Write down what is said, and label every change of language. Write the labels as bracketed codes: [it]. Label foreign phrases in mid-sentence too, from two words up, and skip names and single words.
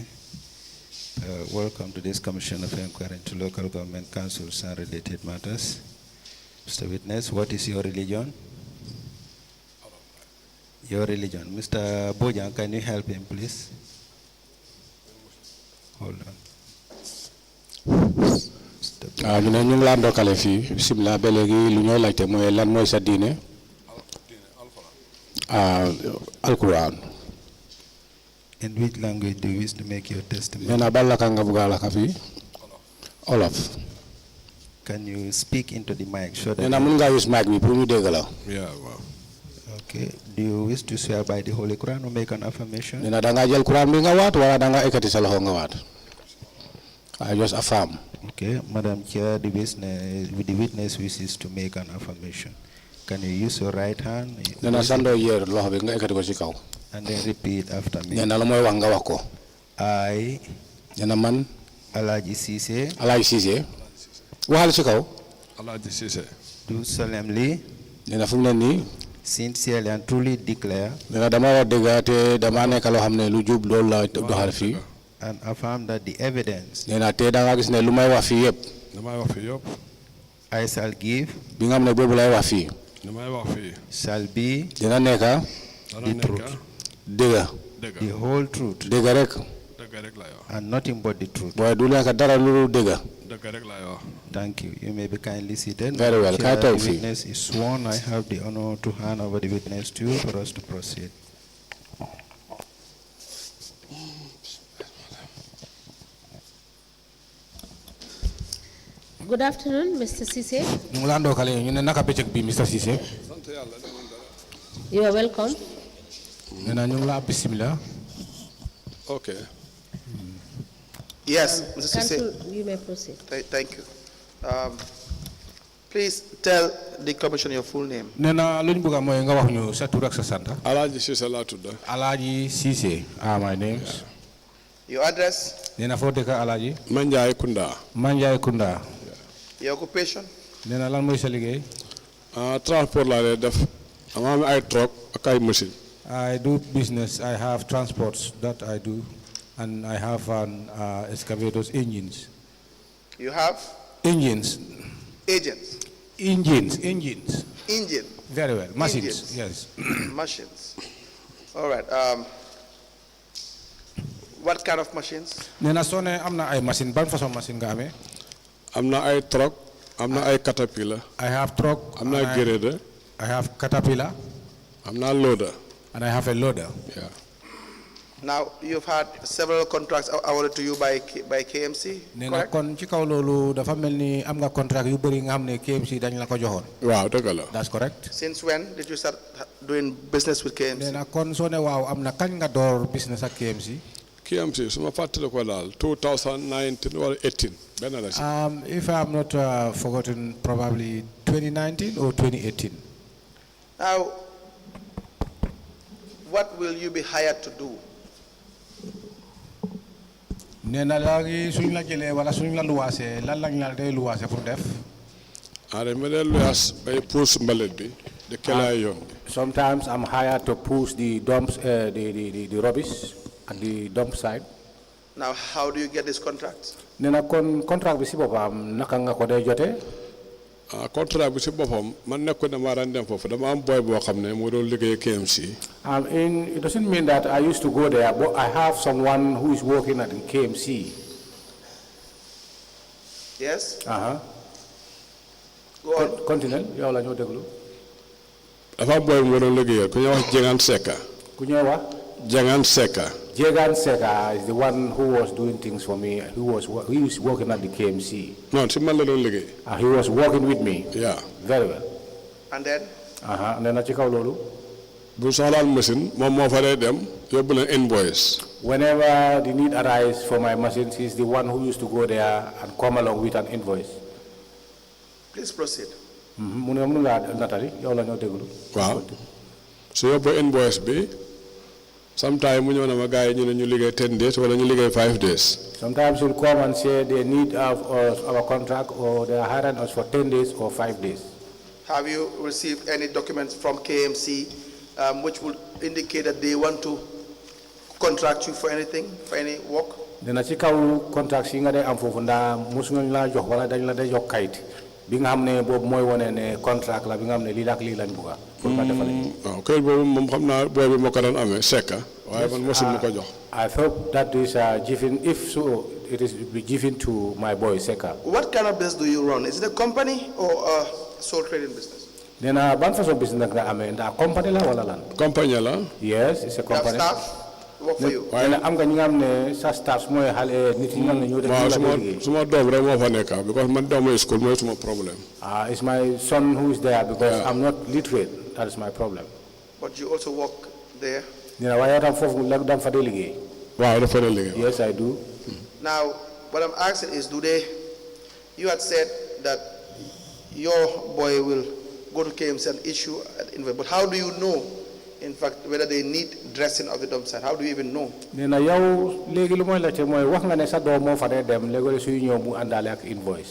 [en] Welcome to this Commission of Inquiry into Local Government Councils and Related Matters. Mr. Witness, what is your religion? Your religion. Mr. Bojan, can you help him, please? Hold on. [wo] ñu ne ñu ngi laa ndokkale fii bisimilah ba léegi lu ñoo laajte mooy lan mooy sa diine alquran. [en] In which language do you wish to make your testimony? [wo] nee na ban laka nga bugg a laka fii olof. [en] Can you speak into the mic? Sure. [wo] nee na mun ngaa use mic bi pour ñu dégg la. [en] Okay. Do you wish to swear by the Holy Quran or make an affirmation? [wo] nee na da ngaa jël Quran bi nga waat wala da ngaa ekkati sa loxo nga waat. [en] I just affirm. Okay, Madam Chair, the witness wishes to make an affirmation. Can you use your right hand? [wo] nee na sandoo yéer loxo bi nga ekkati ko ci kaw. [en] And then repeat after me. [wo] nee na la mooy wax nga wax ko. [en] I, [wo] nee na man Alhaji Cissé, Alhaji Cissé waxal ci kaw. Alhaji Cissé. [en] do solemnly, [wo] nee na fu mu ne nii. [en] sincerely and truly declare [wo] nee na dama wax dëgg te dama nekk loo xam ne lu jub loolu la doxal fii. [en] and affirm that the evidence [wo] nee na te da nga gis ne lu may wax fii yëpp. damay wax fii yëpp. [en] I shall give [wo] bi nga xam ne boobu lay wax fii. damay wax fii. [en] shall be [wo] dina nekk dana nekk dëgg. dëgg. [en] the whole truth [wo] dëgg rek. dëgg rek laay wax. [en] and nothing but the truth. [wo] waaye du nekk dara lu dëgg. dëgg rek laay wax. [en] Thank you. You may be kindly seated. Very well. Chair, Can I talk the to you? witness is sworn. I have the honor to hand over the witness to you for us to proceed. Good afternoon, Mr. Cissé. [wo] ñu ngi laa ndokkale ñu ne naka bëccëg bi Mr. Cissé. sant yàlla demoon dara. [en] You are welcome. [wo] nee na ñu ngi laa bisimilah. [en] ok. Yes, Mr. Cissé. Council, you may proceed. Thank you. Please tell the commission your full name. [wo] nee na lu ñu bëgg a mooy nga wax ñu sa tur ak sa sant. Alhaji Cissé laa tudd. Alhaji Cissé. [en] my name. Your address, [wo] nee na foo dëkk Alhaji. Manjai Kunda. Manjai Kunda. [en] your occupation, [wo] nee na lan mooy sa liggéey. transport laa lay def. ama am ay truck ak ay machine. [en] I do business. I have transports that I do, and I have excavators, engines. you have Engines. agents, Engines. engine, Very well. Machines. Engines. Yes. machines. All right. What kind of machines? [wo] nee na soo ne am na ay machine ban façon machine nga amee. am na ay truck. am na ay caterpillar. [en] I have truck. [wo] am na ay grader. [en] I have caterpillar. [wo] am na loader. [en] And I have a loader. Yeah. Now, you've had several contracts awarded to you by k.M.C, [wo] nee na [en] correct? [wo] kon ci kaw loolu dafa mel ni am nga contract yu bëri nga xam ne k.m.c dañ la ko joxoon. waaw dëgg la. [en] That's correct. Since when did you start doing business with [wo] nee [en] k.M.C? [wo] na kon soo ne waaw am na kañ nga door business ak k.m.c. k.m.c su ma fàttali ko daal 2019 wala 18 benn la si. [en] If I'm not forgotten, probably 2019 or 2018. Now, what will you be hired to do? [wo] nee na léegi suñ la jëlee wala suñ la luwaasee lan lañ la day luwaase pour def. dañ ma dee luyaas bay puus mbalit bi. di kelaay yoon bi. [en] Sometimes I'm hired to push the dumps, the rubbish at the dump site. Now, how do you get this contract? [wo] nee na kon contract bi si boppam naka nga ko dee jotee. contrat bi si boppam man nekkoon dama daan dem foofu dama am boy boo xam ne moo doon liggéey k.m.c. [en] It doesn't mean that I used to go there, but I have someone who is working at the k.m.c. Yes? Go on. Continue. [wo] Yow la ñoo déglu. dafa am boy moo doon liggéey ku ñuy wax Jengan Seka. Ku ñuy wax. Jengan Seka. [en] Jegan Seka is the one who was doing things for me. He was working at the k.m.c. [wo] non si man la doon liggéey. [en] He was working with me. Yeah. Very well. And then? [wo] Nee na ci kaw loolu. bu soxlaan machine moom moo fa dee dem yóbbu leen invoice. [en] Whenever the need arises for my machines, he's the one who used to go there and come along with an invoice. Please proceed. [wo] mu ne mun ngaa natali yow la ñoo déglu. waaw su yóbbu invoice bi Sometimes mu ñëw na ma gaay ñu ne ñu liggéey 10 days wala ñu liggéey 5 days. [en] Sometimes he'll come and say they need our contract or they are hiring us for 10 days or 5 days. Have you received any documents from KMC which would indicate that they want to contract you for anything, for any work? [wo] Dena ci kaw contract yi nga day am fofu nda musu ñu la jox wala dañ la day jox kayit bi nga xamne bobu moy woné né contract la bi nga xamne li lak li lañ bëgga pour ba defal waaw kayit bobu mom xamna boy bi mako dan amé sekka waye man musu mako jox. [en] I thought that is given, if so it is be given to my boy Seka. What kind of business do you run? Is it a company or a sole trading business? [wo] Dena ban façon business nga amé nda company la wala lan? Company la? [en] Yes, it's a company. You have staff work for you? [wo] Waye am nga ñi nga xamne sa staff moy xalé nit yi nga ñu def la liggéey. Suma dom rek mo fa nekk because man dom school moy suma problem. [en] It's my son who is there because I'm not literate. That is my problem. But you also work there? [wo] Dina waye tam fofu la dam fa liggéey. Waaw dafa liggéey. [en] Yes, I do. Now, what I'm asking is, you had said that your boy will go to KMC and issue an invoice, but how do you know, in fact, whether they need dressing of the dump site? How do you even know? [wo] Nena yow legi lu moy laajte moy wax nga ne sa doom mo fa dee dem légui suy ñëw mu àndaale ak invoice.